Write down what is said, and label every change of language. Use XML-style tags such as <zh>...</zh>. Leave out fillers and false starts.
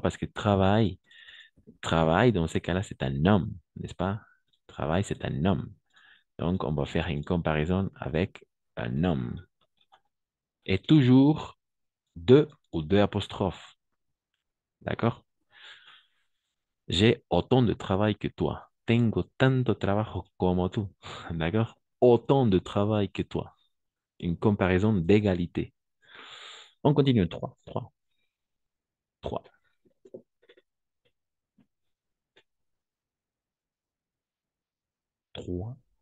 <fr>Parce que travail, dans ces cas-là, c'est un homme, n'est-ce pas? Travail, c'est un homme. Donc, on va faire une comparaison avec un homme. Et toujours de ou deux apostrophes. D'accord? J'ai autant de travail que toi.</fr> <es>Tengo tanto trabajo como tú.</es> <fr>D'accord? Autant de travail que toi. Une comparaison d'égalité. On continue. 3. 3. Trois. Trois.</fr>